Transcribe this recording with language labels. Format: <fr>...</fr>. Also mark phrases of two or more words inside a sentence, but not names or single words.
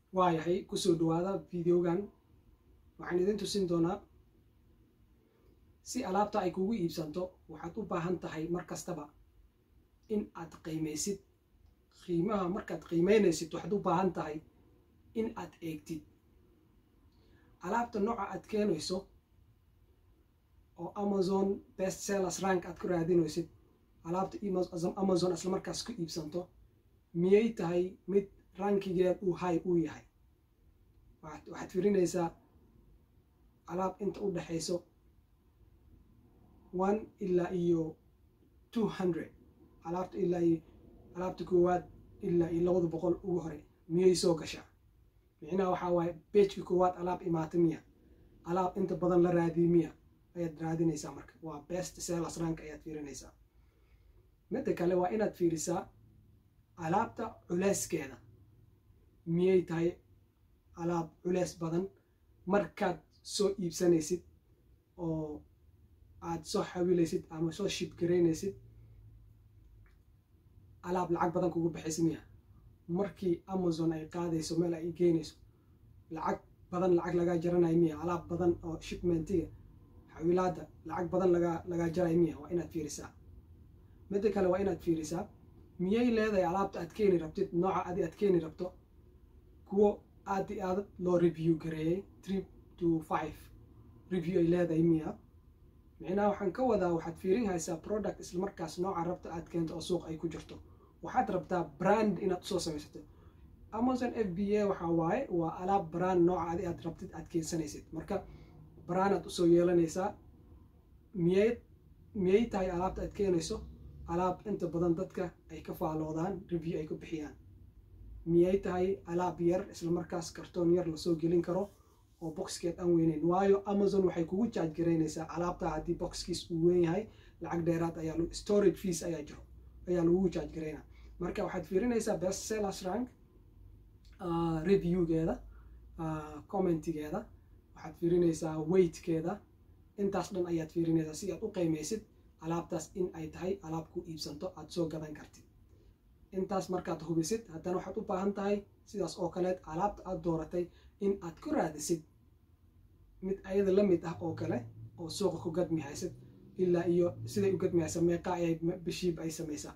<so>waayahay kusoo dhawaada videogan waxaan idin tusin doonaa si alaabta ay kugu iibsanto waxaad u baahan tahay mar kastaba in aad qiimeysid qiimaha. markaad qiimeynaysid waxaad u baahan tahay in aad eegtid alaabta nooca aad keenayso oo Amazon</so> <en>best sellers rank</en> <so>aad ku raadinaysid. alaabta Amazon isla markaas ku iibsanto miyay tahay mid rankigeed uu high u yahay. waxaad fiirinaysaa alaab inta u dhaxayso 1 ilaa iyo 200. alaabta koowaad ilaa iyo 200 ugu hore miyay soo gashaa. micnaha waxaa waaye pageka koowaad alaab imaata miya, alaab inta badan la raadiye miya ayaad raadinaysaa. marka waa</so> <en>best sellers rank</en> <so>ayaad fiirinaysaa. midda kale waa inaad fiirisaa alaabta culeyskeeda miyay tahay alaab culeys badan markaad soo iibsanaysid oo aad soo xawilaysid ama soo ship garaynaysid. alaab lacag badan kugu baxaysa miya. markii Amazon ay qaadayso meel ay geynayso lacag badan laga jaranayo miya. alaab badan oo shipmentiga xawilaada lacag badan laga jarayo miya. waa inaad fiirisaa. midda kale waa inaad fiirisaa miyay leedahay alaabta aad keeni rabtid, nooca aad keeni rabto kuwo aad loo review gareeyay 3 to 5 review ay leedahay miya. micnaha waxaan ka wadaa waxaad fiirin haysaa product isla markaas nooca rabta aad keento oo suuq ay ku jirto. waxaad rabtaa brand inaad usoo samaysato. Amazon FBA waxaa waaye waa alaab brand nooca aad rabtid aad keensanaysid. marka brand aad usoo yeelanaysaa. miyay tahay alaabta aad keenayso alaab inta badan dadka ay ka faaloodaan review ay ku bixiyaan. miyay tahay alaab yar isla markaas kartoon yar lasoo gelin karo oo boxkeed aan weyneyn. waayo Amazon waxay kugu charge garaynaysaa alaabta haddii boxkiis uu weyn yahay lacag dheeraad ayaa</so> <en>storage fees</en> <so>ayaa lagu charge garaynaa. marka waxaad fiirinaysaa</so> <en>best sellers rank,</en> <so>reviewgeeda, commentigeeda, waxaad fiirinaysaa weightkeeda. intaas dhan ayaad fiirinaysaa si aad u qiimeysid alaabtaas in ay tahay alaab ku iibsanto aad soo gadan kartid. intaas markaad hubisid haddana waxaad u baahan tahay sidaas oo kaleed alaabta aad dooratay in aad ku raadisid mid ayada la mid ah oo kale oo suuqa ku gadmi haysid ilaa iyo siday u gadmi haysa meeqa ayay bishiiba ay samaysaa.</so>